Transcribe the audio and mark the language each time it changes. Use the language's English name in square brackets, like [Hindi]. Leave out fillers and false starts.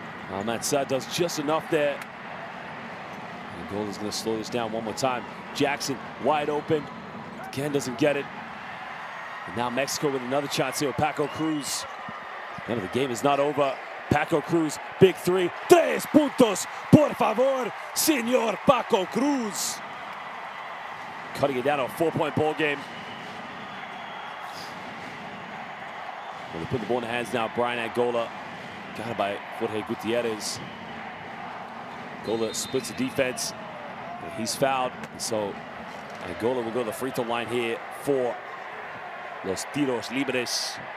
[English] Matsad does just enough there. Angola's going to slow this down one more time. Jackson wide open. Again, doesn't get it. And now Mexico with another chance here with Paco Cruz. Remember, the game is not over. Paco Cruz, big three. [Spanish] 3 puntos, por favor, señor Paco Cruz. [English] Cutting it down to a 4-point ball game. Well, they put the ball in the hands now. Brian Angola got it by Jorge Gutierrez. Angola splits the defense. And he's fouled. So Angola will go to the free throw line here for [Spanish] los tiros libres.